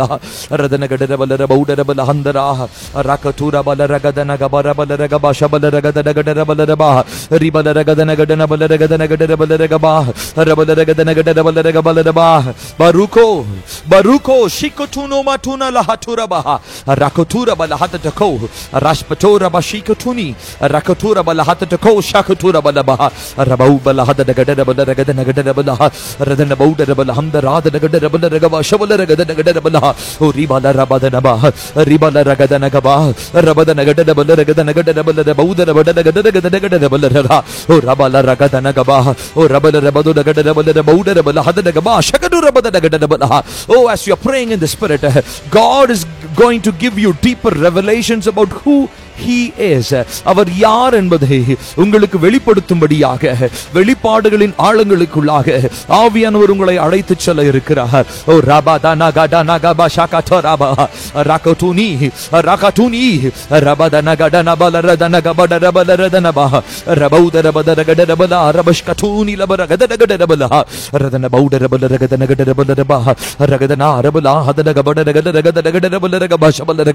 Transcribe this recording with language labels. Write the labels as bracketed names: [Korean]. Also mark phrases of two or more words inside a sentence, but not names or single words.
[English] radana gadarabala baudarabala handara rakatura bala ragadana gabara bala ragaba shabala ragadana gadarabala raba ribala ragadana gadana bala ragadana gadarabala ragaba rabala ragadana gadarabala ragabala raba baruko shikotuno matuna lahatura baha rakotura bala hatatako rashpatora bashikotuni rakotura bala hatatako shakatura bala baha rabau bala hadada gadada bala ragadana gadada bala radana bauda bala hamda radana gadada bala ragaba shabala ragadana gadada bala ribala rabadana baha ribala ragadana gaba rabadana gadada bala ragadana gadada bala bauda rabadana gadada gadada bala raga rabala ragadana gaba rabala rabadu gadada bala bauda bala hadada gaba shakatura bala gadada bala. As you are praying in the spirit, God is going to give you deeper revelations about who He is. [Tamil] அவர் யார் என்பதை உங்களுக்கு வெளிப்படுத்தும்படியாக வெளிப்பாடுகளின் ஆழங்களுக்குள்ளாக ஆவியானவர் உங்களை அழைத்து செல்ல இருக்கிறார். ரபதன கடன கப ஷகதரபா ரகதுனி ரபதன கடன பல ரதன கபட ரபல ரதனபா ரபௌதர பதர கடரபல ரபஷ்கதுனி லபர கடர கடரபல ரதன பௌடர பல ரகதன கடரபல ரபா ரகதன ரபல ஹதன கபட ரகத ரகத கடரபல ரகப ஷபல ரக.